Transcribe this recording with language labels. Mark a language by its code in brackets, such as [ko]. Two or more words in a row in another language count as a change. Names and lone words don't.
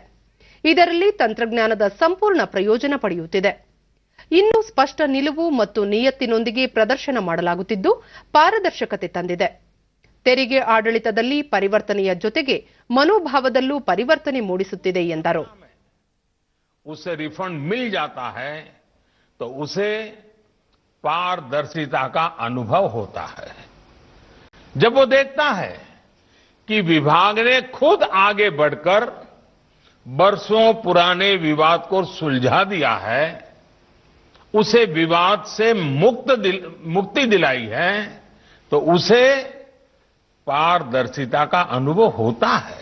[kn] ಇದರಲ್ಲಿ ತಂತ್ರಜ್ಞಾನದ ಸಂಪೂರ್ಣ ಪ್ರಯೋಜನ ಪಡೆಯುತ್ತಿದೆ. ಇನ್ನೂ ಸ್ಪಷ್ಟ ನಿಲುವು ಮತ್ತು ನಿಯತ್ತಿನೊಂದಿಗೆ ಪ್ರದರ್ಶನ ಮಾಡಲಾಗುತ್ತಿದ್ದು ಪಾರದರ್ಶಕತೆ ತಂದಿದೆ. ತೆರಿಗೆ ಆಡಳಿತದಲ್ಲಿ ಪರಿವರ್ತನೆಯ ಜೊತೆಗೆ ಮನೋಭಾವದಲ್ಲೂ ಪರಿವರ್ತನೆ ಮೂಡಿಸುತ್ತಿದೆ ಎಂದರು. [hi] उसे रिफंड मिल जाता है तो उसे पारदर्शिता का अनुभव होता है. जब वो देखता है कि विभाग ने खुद आगे बढ़कर बरसों पुराने विवाद को सुलझा दिया है, उसे विवाद से मुक्ति दिलाई है, तो उसे पारदर्शिता का अनुभव होता है.